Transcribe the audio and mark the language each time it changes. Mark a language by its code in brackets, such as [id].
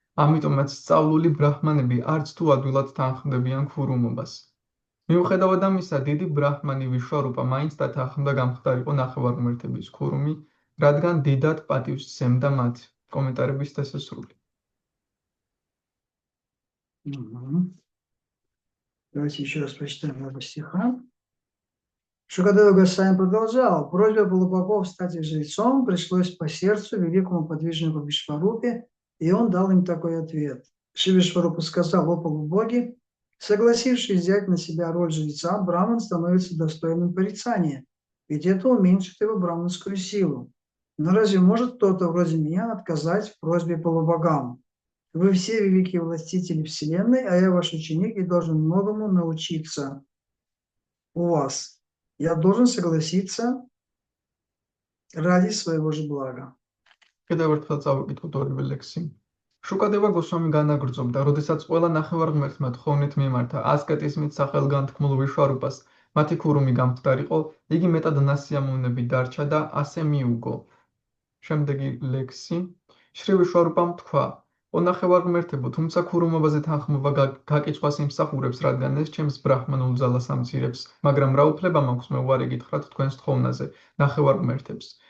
[ka] ამიტომაც სწავლული ბრაჰმანები არც თუ ადვილად თანხმდებიან ქურუმობას. მიუხედავად ამისა, დიდი ბრაჰმანი ვიშვარუპა მაინც დათანხმდა გამხდარიყო ნახევარმღმერთების ქურუმი, რადგან დიდად პატივს სცემდა მათ. კომენტარების დასასრული. [ru] Давайте еще раз прочитаем оба стиха. Шукадева Госвами продолжал: просьба полубогов стать их жрецом пришлось по сердцу великому подвижнику Вишварупе, и он дал им такой ответ. Шри Вишварупа сказал: о полубоги, согласившись взять на себя роль жреца, браман становится достойным порицания, ведь это уменьшит его браманскую силу. Но разве может кто-то вроде меня отказать в просьбе полубогам? Вы все великие властители Вселенной, а я ваш ученик и должен многому научиться у вас. Я должен согласиться ради своего же блага. [ka] კიდევ ერთხელ წავიკითხოთ ორივე ლექსი. შუკადევა გოსვამი განაგრძობდა, როდესაც ყველა ნახევარმღმერთმა თხოვნით მიმართა ასკეტიზმით სახელგანთქმულ ვიშვარუპას მათი ქურუმი გამხდარიყო, იგი მეტად ნასიამოვნებით დარჩა და ასე მიუგო. შემდეგი ლექსი. შრი ვიშვარუპამ თქვა: "ო ნახევარმღმერთებო, თუმცა ქურუმობაზე თანხმობა გაკიცხვას იმსახურებს, რადგან ეს ჩემს ბრაჰმანულ ძალას ამცირებს, მაგრამ რა უფლება მაქვს მე უარი გითხრათ თქვენს თხოვნაზე, ნახევარმღმერთებს?